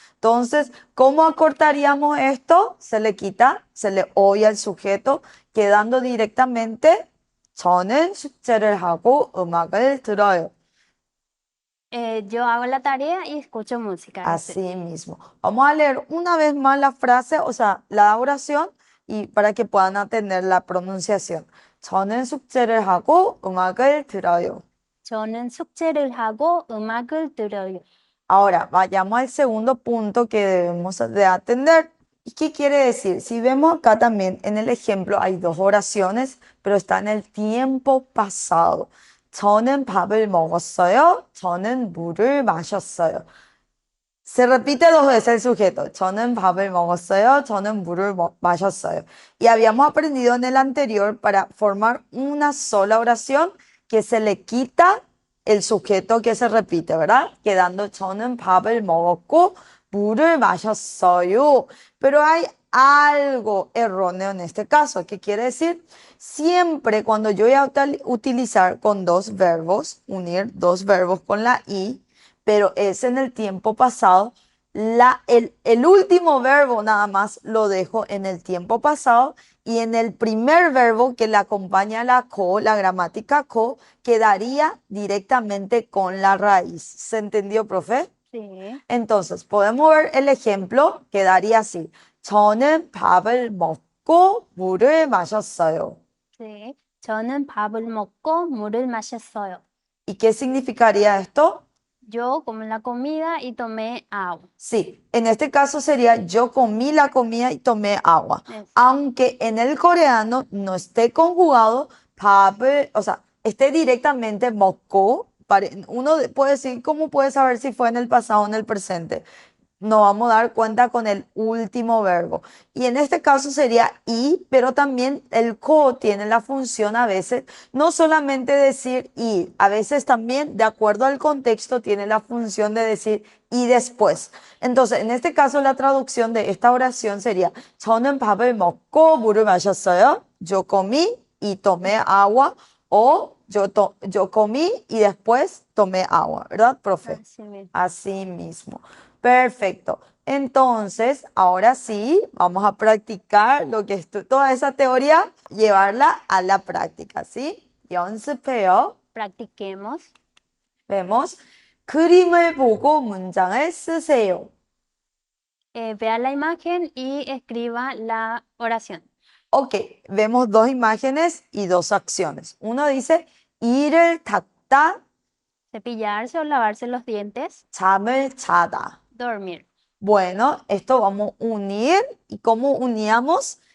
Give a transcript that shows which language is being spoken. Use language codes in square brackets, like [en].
[es] Entonces, ¿cómo acortaríamos esto? Se le quita, se le oye al sujeto, quedando directamente [ko] 저는 숙제를 하고 음악을 들어요. [es] Yo hago la tarea y escucho música. Así mismo. Vamos a leer una vez más la frase, o sea, la oración, y para que puedan atender la pronunciación. [ko] 저는 숙제를 하고 음악을 들어요. 저는 숙제를 하고 음악을 들어요. [es] Ahora, vayamos al segundo punto que debemos de atender. ¿Y qué quiere decir? Si vemos acá también en el ejemplo hay dos oraciones, pero está en el tiempo pasado. [ko] 저는 밥을 먹었어요. 저는 물을 마셨어요. [es] Se repite dos veces el sujeto. [ko] 저는 밥을 먹었어요. 저는 물을 마셨어요. [es] Y habíamos aprendido en el anterior para formar una sola oración que se le quita el sujeto que se repite, ¿verdad? Quedando [ko] 저는 밥을 먹었고 물을 마셨어요. [es] Pero hay algo erróneo en este caso. ¿Qué quiere decir? Siempre cuando yo voy a utilizar con dos verbos, unir dos verbos con la i, pero es en el tiempo pasado. El último verbo nada más lo dejo en el tiempo pasado y en el primer verbo que le acompaña la ko, la gramática ko, quedaría directamente con la raíz. ¿Se entendió, profe? Sí. Entonces, podemos ver el ejemplo, quedaría así. [ko] 저는 밥을 먹고 물을 마셨어요. [es] Sí. [ko] 저는 밥을 먹고 물을 마셨어요. [es] ¿Y qué significaría esto? Yo comí la comida y tomé agua. Sí, en este caso sería yo comí la comida y tomé agua. Eso. Aunque en el coreano no esté conjugado, 밥을, o sea, esté directamente 먹고, uno puede decir, ¿cómo puede saber si fue en el pasado o en el presente? Nos vamos a dar cuenta con el último verbo. Y en este caso sería y, pero también el ko tiene la función a veces, no solamente decir y, a veces también, de acuerdo al contexto, tiene la función de decir y después. Entonces, en este caso, la traducción de esta oración sería [ko] 저는 밥을 먹고 물을 마셨어요. [es] Yo comí y tomé agua. O yo comí y después tomé agua, ¿verdad, profe? Así mismo. Así mismo. Perfecto. Entonces, ahora sí, vamos a practicar lo que es toda esa teoría, llevarla a la práctica, ¿sí? [ko] 연습해요. [es] Practiquemos. Vemos. [ko] 그림을 보고 문장을 쓰세요. [es] Vea la imagen y escriba la oración. Ok, vemos dos imágenes y dos acciones. Uno dice, [ko] 이를 닦다, [es] Cepillarse o lavarse los dientes. [ko] 잠을 자다. [es] Dormir. Bueno, esto vamos a unir. ¿Y cómo uníamos?